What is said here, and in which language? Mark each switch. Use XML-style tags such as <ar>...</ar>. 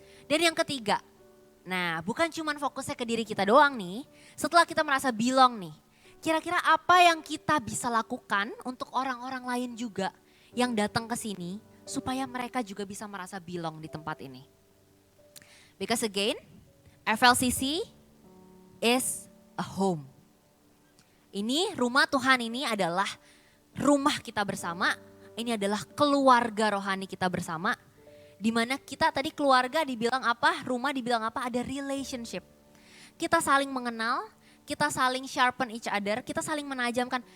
<id>Dan yang ketiga, nah bukan cuma fokusnya ke diri kita doang nih, setelah kita merasa belong nih, kira-kira apa yang kita bisa lakukan untuk orang-orang lain juga yang datang ke sini, supaya mereka juga bisa merasa belong di tempat ini.</id> <en>Because again, FLCC is a home.</en> <id>Ini rumah Tuhan ini adalah rumah kita bersama, ini adalah keluarga rohani kita bersama. Dimana kita tadi keluarga dibilang apa, rumah dibilang apa, ada relationship. Kita saling mengenal, kita saling</id> <en>sharpen each other,</en> <id>kita saling menajamkan.</id>